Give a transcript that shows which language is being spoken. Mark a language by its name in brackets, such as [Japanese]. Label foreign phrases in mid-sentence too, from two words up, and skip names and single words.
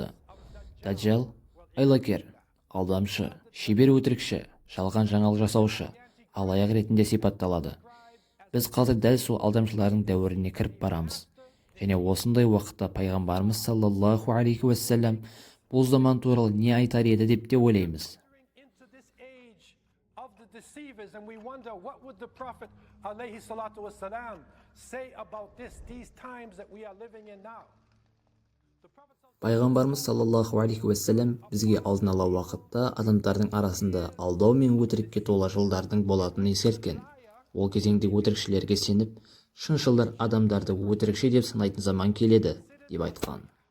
[Kazakh] Дәджал айлакер, алдамшы, шебер өтірікші, жалған жаңалық жасаушы, алаяқ ретінде сипатталады. Біз қазір дәл сол алдамшылардың дәуіріне кіріп барамыз. Және осындай уақытта пайғамбарымыз [Arabic] صلى الله عليه وسلم [Kazakh] бұл заман туралы не айтар еді деп те ойлаймыз. [English] Deceivers, and we wonder what would the Prophet [Arabic] عليه الصلاة والسلام [English] say about these times that we are living in now. [Kazakh] Пайғамбарымыз [Arabic] صلى الله عليه وسلم [Kazakh] бізге алдын ала уақытта адамдардың арасында алдау мен өтірікке тола жолдардың болатынын ескерткен. Ол кезеңде өтірікшілерге сеніп, шыншылдар адамдарды өтірікші деп санайтын заман келеді деп айтқан.